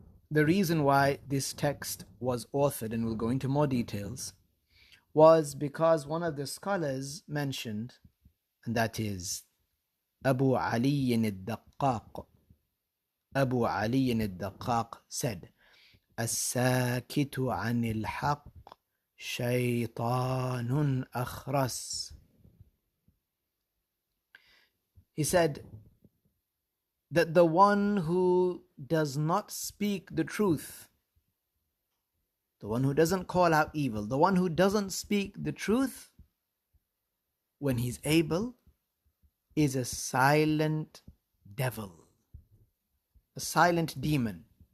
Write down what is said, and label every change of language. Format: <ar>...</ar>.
<en>The reason why this text was authored, and we'll go into more details, was because one of the scholars mentioned, and that is Abu Ali al-Daqqaq. Abu Ali al-Daqqaq said,</en> <ar>الساكت عن الحق شيطان أخرس.</ar> <en>He said that the one who does not speak the truth, the one who doesn't call out evil, the one who doesn't speak the truth when he's able, is a silent devil, a silent demon.</en>